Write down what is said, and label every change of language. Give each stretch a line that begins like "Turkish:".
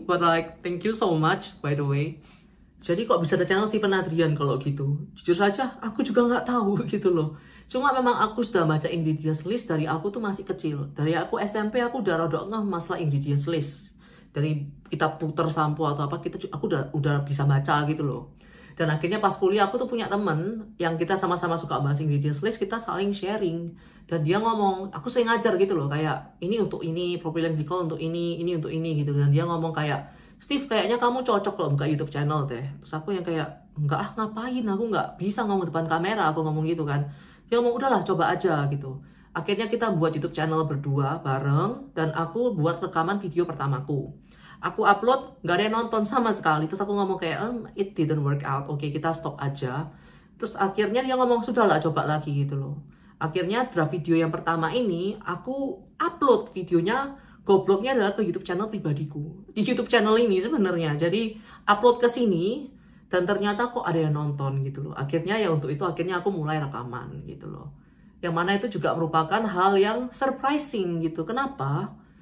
English: But like, thank you so much by the way.
Indonesian: Jadi kok bisa ada channel Steven Adrian kalau gitu? Jujur saja aku juga nggak tahu gitu loh. Cuma memang aku sudah baca ingredients list dari aku tuh masih kecil. Dari aku SMP aku udah rada ngeh masalah ingredients list. dari kita puter sampo atau apa, aku udah bisa baca gitu loh. Dan akhirnya pas kuliah aku tuh punya temen yang kita sama-sama suka bahas Ingredients List, kita saling sharing. Dan dia ngomong, aku sering ngajar gitu loh, kayak ini untuk ini, propylene glycol untuk ini untuk ini gitu. Dan dia ngomong kayak, Steve kayaknya kamu cocok loh buka YouTube channel teh. Terus aku yang kayak, enggak ngapain, aku nggak bisa ngomong depan kamera, aku ngomong gitu kan. Dia ngomong, udahlah coba aja gitu. Akhirnya kita buat YouTube channel berdua bareng, dan aku buat rekaman video pertamaku. Aku upload, gak ada yang nonton sama sekali. Terus aku ngomong kayak,
English: it didn't work out.
Indonesian: Oke, kita stop aja. Terus akhirnya dia ngomong, sudahlah, coba lagi gitu loh. Akhirnya draft video yang pertama ini, aku upload videonya, gobloknya adalah ke YouTube channel pribadiku. Di YouTube channel ini sebenarnya. Jadi, upload ke sini, dan ternyata kok ada yang nonton gitu loh. Akhirnya ya untuk itu, akhirnya aku mulai rekaman gitu loh. Yang mana itu juga merupakan hal yang surprising gitu. Kenapa?